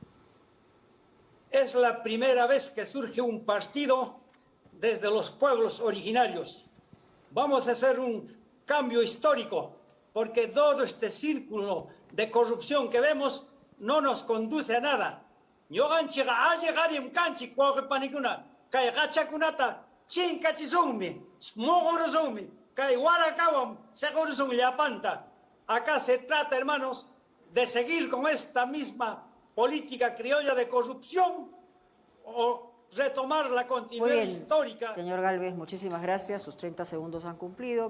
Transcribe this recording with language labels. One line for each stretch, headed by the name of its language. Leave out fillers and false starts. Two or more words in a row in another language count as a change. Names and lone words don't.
Spanish: Es la primera vez que surge un partido desde los pueblos originarios. Vamos a hacer un cambio histórico, porque todo este círculo de corrupción que vemos no nos conduce a nada.
Quechua: Ñoqanchikqa alliqarim kanchik wawqi panikuna kay qachakunata chinkachisunmi, muqurusunmi,
Spanish: Acá se trata, hermanos, de seguir con esta misma política criolla de corrupción o retomar la continuidad histórica. Señor Gálvez, muchísimas gracias. Sus 30 segundos han cumplido.